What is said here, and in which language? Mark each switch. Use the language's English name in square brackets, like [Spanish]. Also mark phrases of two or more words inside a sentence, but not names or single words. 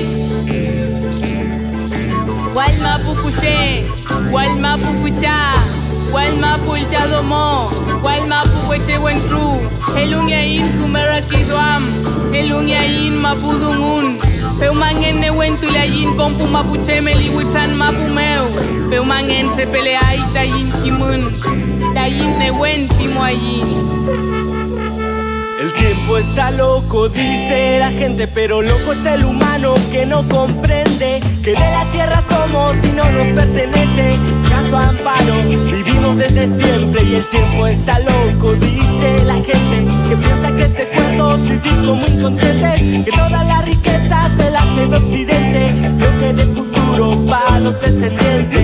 [Mapuche] Walma pupuche, walma pupucha Walma pulcha domo, walma puweche wentru Helungiain kumerakidwam, helungiain mapudungun Peumangen ne wentulayin kompu mapuche meliwitan mapumeu Peumangen trepeleai tayin kimun, tayin ne wentimoayin [Spanish] El tiempo está loco, dice la gente, pero loco es el humano que no comprende que de la tierra somos y no nos pertenece. Caso amparo, vivimos desde siempre y el tiempo está loco, dice la gente que piensa que se cuerdos vivir como inconscientes, que toda la riqueza se la lleva Occidente, lo que de futuro para los descendientes.